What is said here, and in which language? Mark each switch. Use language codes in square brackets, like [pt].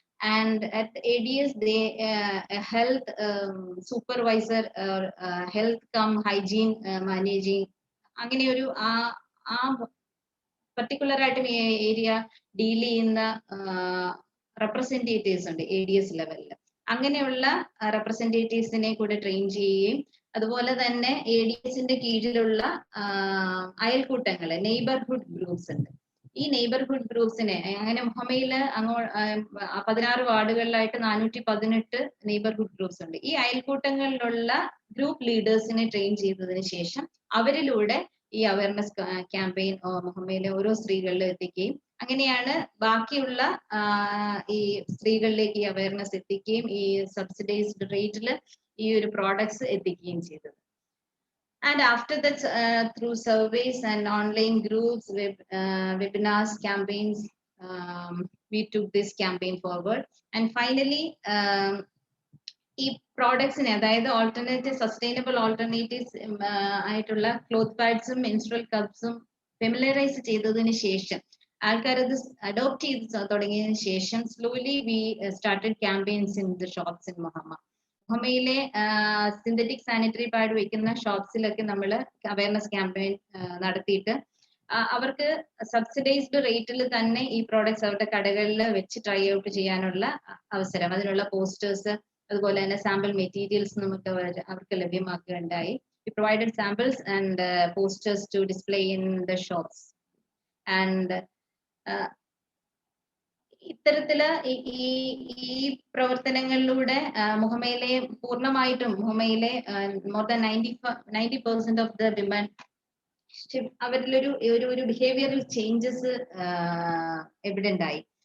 [en] And at the ADS, they a health supervisor or health cum hygiene managing. [ml] അങ്ങനെ ഒരു particular area deal ചെയ്യുന്ന representatives ഉണ്ട് ADS ലെവലിൽ. അങ്ങനെയുള്ള representatives-നെ കൂടെ ട്രെയിൻ ചെയ്യുകയും, അതുപോലെ തന്നെ ADS-ന്റെ കീഴിലുള്ള അയൽക്കൂട്ടങ്ങൾ, നെയ്ബർഹുഡ് ഗ്രൂപ്പ്സ് ഉണ്ട്. ഈ നെയ്ബർഹുഡ് ഗ്രൂപ്പ്സിനെ അങ്ങനെ മുഹമ്മയിൽ 16 വാർഡുകളിലായിട്ട് 418 നെയ്ബർഹുഡ് ഗ്രൂപ്പ്സ് ഉണ്ട്. ഈ അയൽക്കൂട്ടങ്ങളിലുള്ള ഗ്രൂപ്പ് ലീഡേഴ്സിനെ ട്രെയിൻ ചെയ്തതിന് ശേഷം അവരിലൂടെ ഈ അവയർനെസ് ക്യാമ്പയിൻ മുഹമ്മയിലെ ഓരോ സ്ത്രീകളിലും എത്തിക്കുകയും, അങ്ങനെയാണ് ബാക്കിയുള്ള ഈ സ്ത്രീകളിലേക്ക് ഈ അവയർനെസ് എത്തിക്കുകയും ഈ സബ്സിഡൈസ്ഡ് റേറ്റിൽ ഈ ഒരു പ്രോഡക്ട്സ് എത്തിക്കുകയും ചെയ്തത്. [en] And after that, through surveys and online groups, webinars, campaigns, we took this campaign forward. [ml] And finally, ഈ പ്രോഡക്ട്സിനെ, അതായത് ഓൾട്ടർനേറ്റീവ് സസ്റ്റൈനബിൾ ഓൾട്ടർനേറ്റീവ്സ് ആയിട്ടുള്ള ക്ലോത്ത് പാഡ്സും മെൻസ്ട്രൽ കപ്സും ഫെമിലറൈസ് ചെയ്തതിന് ശേഷം, ആൾക്കാർ അത് അഡോപ്റ്റ് ചെയ്ത് തുടങ്ങിയതിന് ശേഷം, [en] Slowly we started campaigns in the shops in Muhamma. [ml] മുഹമ്മയിലെ synthetic sanitary pad വെക്കുന്ന ഷോപ്സിലൊക്കെ നമ്മൾ അവയർനെസ് ക്യാമ്പയിൻ നടത്തിയിട്ട് അവർക്ക് സബ്സിഡൈസ്ഡ് റേറ്റിൽ തന്നെ ഈ പ്രോഡക്ട്സ് അവരുടെ കടകളിൽ വെച്ച് ട്രൈ ഔട്ട് ചെയ്യാനുള്ള അവസരം, അതിനുള്ള പോസ്റ്റേഴ്സ്, അതുപോലെ തന്നെ സാമ്പിൾ മെറ്റീരിയൽസ് നമുക്ക് അവർക്ക് ലഭ്യമാക്കുകയുണ്ടായി. [en] We provided samples and posters to display in the shops. [ml] And ഇത്തരത്തില് ഈ പ്രവർത്തനങ്ങളിലൂടെ മുഹമ്മയിലെ പൂർണ്ണമായിട്ടും മുഹമ്മയിലെ [en] more than 90% of the women [ml] അവരിലൊരു ഒരു ബിഹേവിയറൽ ചേഞ്ചസ് എവിഡന്റ് ആയി.